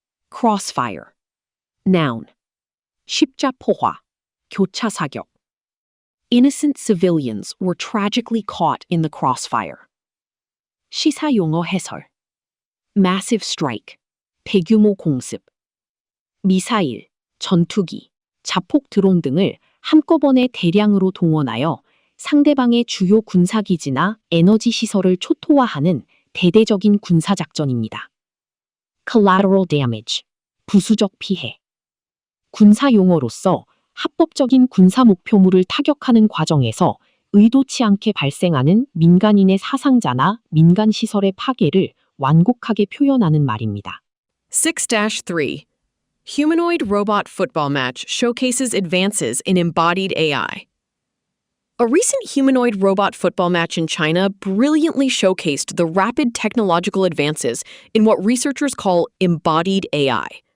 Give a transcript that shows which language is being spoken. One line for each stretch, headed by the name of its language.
English: Crossfire. Noun.
Korean: 십자포화, 교차 사격.
English: Innocent civilians were tragically caught in the crossfire.
Korean: 시사용어 해설.
English: Massive strike,
Korean: 대규모 공습. 미사일, 전투기, 자폭 드론 등을 한꺼번에 대량으로 동원하여 상대방의 주요 군사기지나 에너지 시설을 초토화하는 대대적인 군사작전입니다.
English: Collateral damage,
Korean: 부수적 피해. 군사용어로서 합법적인 군사 목표물을 타격하는 과정에서 의도치 않게 발생하는 민간인의 사상자나 민간 시설의 파괴를 완곡하게 표현하는 말입니다. 6-3.
English: Humanoid robot football match showcases advances in embodied AI. A recent humanoid robot football match in China brilliantly showcased the rapid technological advances in what researchers call embodied AI.